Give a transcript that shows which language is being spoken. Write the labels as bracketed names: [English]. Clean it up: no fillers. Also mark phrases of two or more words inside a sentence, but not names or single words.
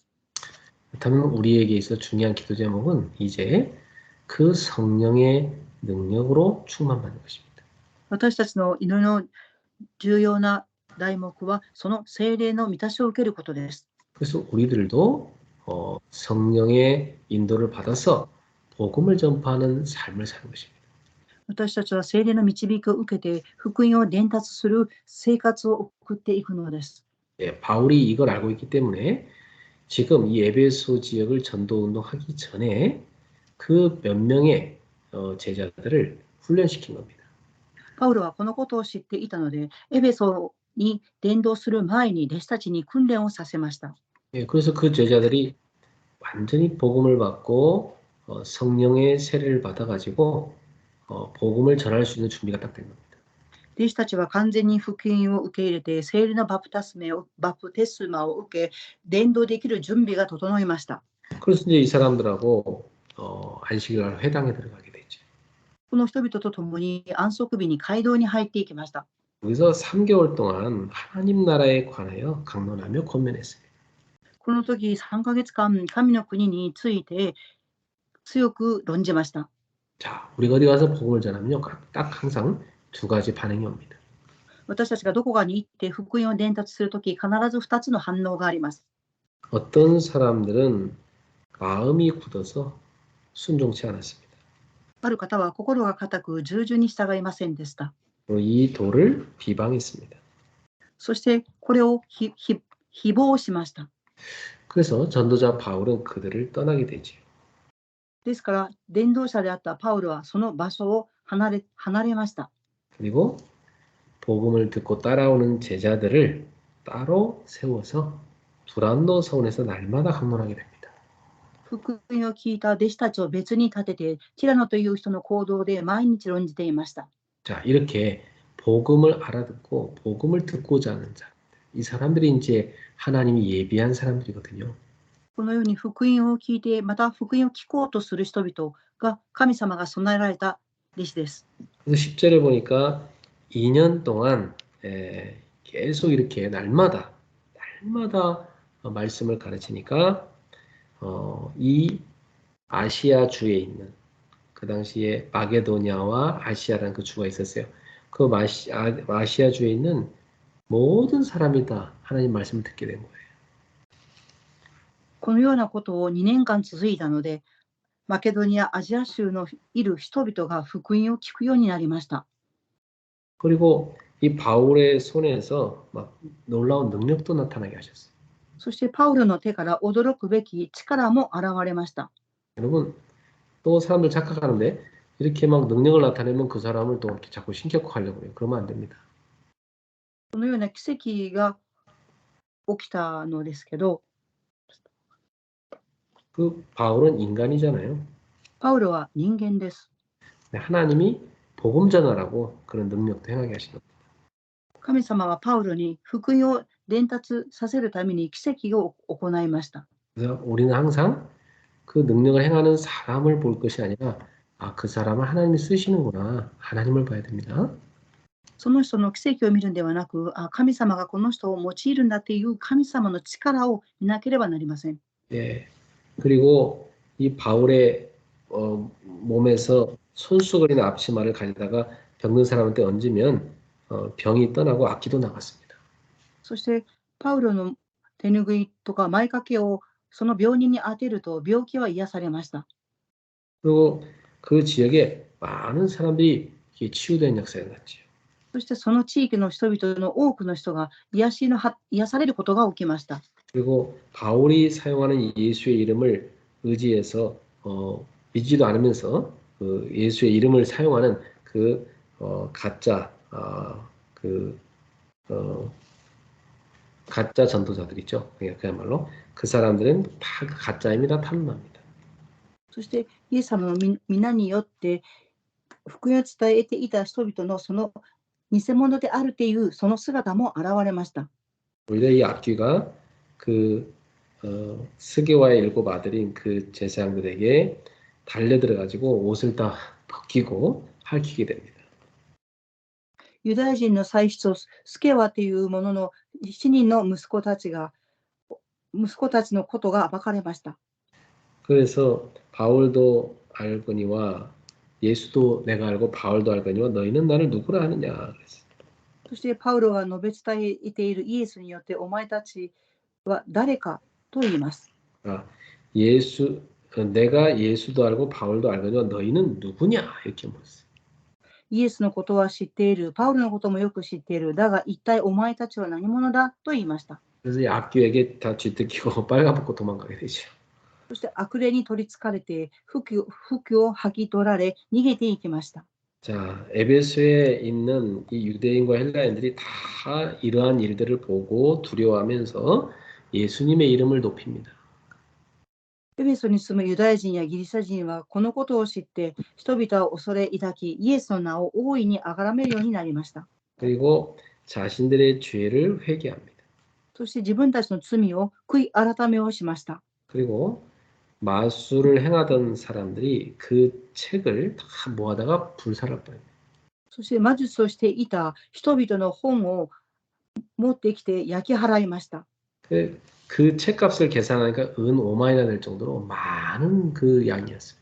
[Korean] 그렇다면 우리에게 있어 중요한 기도 제목은 이제 그 성령의 능력으로 충만받는 것입니다. [Japanese] 私たちの祈りの重要な題目はその聖霊の満たしを受けることです。 [Korean] 그래서 우리들도 성령의 인도를 받아서 복음을 전파하는 삶을 사는 것입니다. [Japanese] 私たちは聖霊の導きを受けて福音を伝達する生活を送っていくのです。 [Korean] 예, 바울이 이걸 알고 있기 때문에 지금 이 에베소 지역을 전도 운동하기 전에 그 몇 명의 제자들을 훈련시킨 겁니다. [Japanese] パウロはこのことを知っていたので、エベソに伝道する前に弟子たちに訓練をさせました。 [Korean] 예, 그래서 그 제자들이 완전히 복음을 받고 성령의 세례를 받아가지고 복음을 전할 수 있는 준비가 딱 된 겁니다. [Japanese] 弟子たちは完全に福音を受け入れて、聖霊のバプテスマを受け、伝道できる準備が整いました。 [Korean] 그래서 이제 이 사람들하고 안식일 회당에 들어가게 됐죠. [Japanese] この人々と共に安息日に街道に入っていきました。 [Korean] 여기서 3개월 동안 하나님 나라에 관하여 강론하며 권면했어요. [Japanese] この時3ヶ月間、神の国について強く論じました。 [Korean] 자, 우리가 어디 가서 복음을 전하면요, 딱 항상 두 가지 반응이 옵니다. [Japanese] 私たちがどこかに行って福音を伝達するとき、必ず2つの反応があります。 [Korean] 어떤 사람들은 마음이 굳어서 순종치 않았습니다. [Japanese] ある方は心が固く従順に従いませんでした。 [Korean] 이 도를 비방했습니다. [Japanese] そしてこれを誹謗しました。 [Korean] 그래서 전도자 바울은 그들을 떠나게 되지요. [Japanese] ですから伝道者であったパウロはその場所を離れました。 [Korean] 그리고 복음을 듣고 따라오는 제자들을 따로 세워서 두란노 서원에서 날마다 강론하게 됩니다. [Japanese] 福音を聞いた弟子たちを別に立てて、ティラノという人の行動で毎日論じていました。 [Korean] 자, 이렇게 복음을 알아듣고 복음을 듣고자 하는 자, 이 사람들이 이제 하나님이 예비한 사람들이거든요. [Japanese] このように福音を聞いて、また福音を聞こうとする人々が神様が備えられた弟子です。 [Korean] 그래서 10절에 보니까 2년 동안 계속 이렇게 날마다 말씀을 가르치니까 이 아시아 주에 있는 그 당시에 마게도냐와 아시아라는 그 주가 있었어요. 그 아시아 주에 있는 모든 사람이 다 하나님 말씀을 듣게 된 거예요. [Japanese] このようなことを2年間続いたので、マケドニア、アジア州のいる人々が福音を聞くようになりました。 [Korean] 그리고 이 바울의 손에서 막 놀라운 능력도 나타나게 하셨어요. [Japanese] そしてパウロの手から驚くべき力も現れました。 [Korean] 여러분, 또 사람들 착각하는데 이렇게 막 능력을 나타내면 그 사람을 또 이렇게 자꾸 신격화하려고 해요. 그러면 안 됩니다. [Japanese] このような奇跡が起きたのですけど、 [Korean] 그 바울은 인간이잖아요. [Japanese] パウロは人間です。 [Korean] 하나님이 복음 전하라고 그런 능력도 행하게 하신 겁니다. [Japanese] 神様はパウロに福音を伝達させるために奇跡を行いました。 [Korean] 그래서 우리는 항상 그 능력을 행하는 사람을 볼 것이 아니라 그 사람을 하나님이 쓰시는구나. 하나님을 봐야 됩니다. [Japanese] その人の奇跡を見るんではなく、神様がこの人を用いるんだっていう神様の力を見なければなりません。 [Korean] 예. 그리고 이 바울의 몸에서 손수건이나 앞치마를 가져다가 병든 사람한테 얹으면 병이 떠나고 악기도 나갔습니다. [Japanese] そしてパウロの手ぬぐいとか前掛けをその病人に当てると病気は癒されました。 [Korean] 그리고 그 지역에 많은 사람들이 치유된 역사가 났죠. [Japanese] そしてその地域の人々の多くの人が癒されることが起きました。 [Korean] 그리고 바울이 사용하는 예수의 이름을 의지해서 믿지도 않으면서 그 예수의 이름을 사용하는 그 가짜 가짜 전도자들 있죠. 그야말로 그 사람들은 다 가짜입니다. 탐납니다. [Japanese] そしてイエス様の皆によって福音を伝えていた人々のその偽物であるというその姿も現れました。 [Korean] 오히려 이 악귀가 그 스게와의 7 아들인 그 제사장들에게 달려들어가지고 옷을 다 벗기고 밝히게 됩니다. [Japanese] ユダヤ人の祭司とスケワというものの7人の息子たちのことが暴かれました。 [Korean] 그래서 바울도 알거니와 예수도 내가 알고 바울도 알거니와 너희는 나를 누구라 하느냐 그랬어요. [Japanese] そしてパウロが述べ伝えているイエスによってお前たちは誰かと言います。 [Korean] 아, 내가 예수도 알고 바울도 알거니와 너희는 누구냐 이렇게 물었어요. [Japanese] イエスのことは知っている、パウロのこともよく知っている。だが一体お前たちは何者だと言いました。 [Korean] 그래서 이 악귀에게 다 쥐뜯기고 빨가벗고 도망가게 되죠. [Japanese] そして悪霊に取りつかれて服を剥ぎ取られ逃げていきました。 [Korean] 자, 에베소에 있는 이 유대인과 헬라인들이 다 이러한 일들을 보고 두려워하면서 예수님의 이름을 높입니다. [Japanese] エフェソに住むユダヤ人やギリシャ人はこのことを知って人々は恐れ抱きイエスの名を大いにあがらめるようになりました。 [Korean] 그리고 자신들의 죄를 회개합니다. [Japanese] そして自分たちの罪を悔い改めをしました。 [Korean] 그리고 마술을 행하던 사람들이 그 책을 다 모아다가 불살라 버립니다. [Japanese] そして魔術をしていた人々の本を持ってきて焼き払いました。 [Korean] 그 책값을 계산하니까 은 5만이나 될 정도로 많은 그 양이었습니다.